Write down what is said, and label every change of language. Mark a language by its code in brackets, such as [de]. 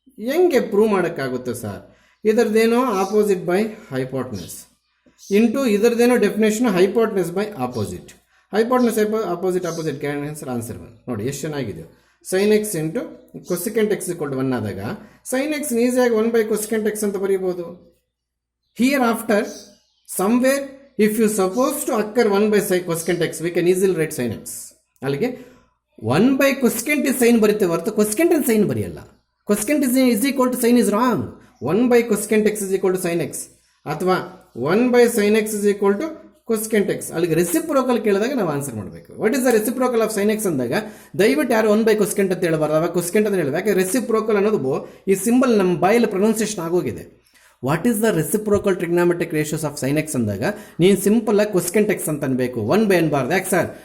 [kn] ಹೆಂಗೆ ಪ್ರೂವ್ ಮಾಡೋಕ್ಕಾಗುತ್ತೆ sir? ಇದರದೇನೋ opposite by ಹೈಪೋಟ್ನೆಸ್ into ಇದರದೇನೋ definition ಹೈಪೋಟ್ನೆಸ್ by opposite. ಹೈಪೋಟ್ನೆಸ್ opposite cancer answer 1. ನೋಡಿ ಎಷ್ಟು ಚೆನ್ನಾಗಿದೆ. Sine x into cosecant X equal to 1 ಆದಾಗ ಸೈನ್ ಎಕ್ಸ್ ಈಸಿಯಾಗಿ 1 ಬೈ ಕೊಸಿಕೆಂಟ್ ಎಕ್ಸ್ ಅಂತ ಬರೀಬೋದು. [en] Here after, somewhere, if you suppose to occur 1 by cosecant x, we can easily write sin x. [kn] ಅಲ್ಲಿಗೆ 1 by cosecant is sin ಬರೀತೇವೆ ಹೊರತು cosecant and sin ಬರೆಯಲ್ಲ. [en] Cosecant is equal to sin is wrong. 1 by cosecant x is equal to sin x. ಅಥವಾ 1 by sin x is equal to cosecant x. [kn] ಅಲ್ಲಿಗೆ reciprocal ಕೇಳಿದಾಗ ನಾವು answer ಮಾಡಬೇಕು. [en] what is the reciprocal of sin x [kn] ಅಂದಾಗ ದಯವಿಟ್ಟು ಯಾರು 1 by cosecant ಅಂತ ಹೇಳಬಾರ್ದು. ಅವಾಗ cosecant ಅಂತ ಹೇಳಬೇಕು. ಯಾಕೆ ರೆಸಿಪ್ರೋಕಲ್ ಅನ್ನೋದು ಈ ಸಿಂಬಲ್ ನಮ್ಮ ಬಾಯಲ್ಲಿ ಪ್ರೊನೌನ್ಸಿಯೇಷನ್ ಆಗೋಗಿದೆ. [en] what is the reciprocal trigonometric ratios of sine x [kn] ಅಂದಾಗ ನೀನು ಸಿಂಪಲ್ ಆಗಿ ಕೊಸ್ಕೆಂಟ್ ಎಕ್ಸ್ ಅಂತ ಅನ್ಬೇಕು. 1 ಬೈ ಅನ್ಬಾರ್ದು. ಯಾಕೆ ಸರ್?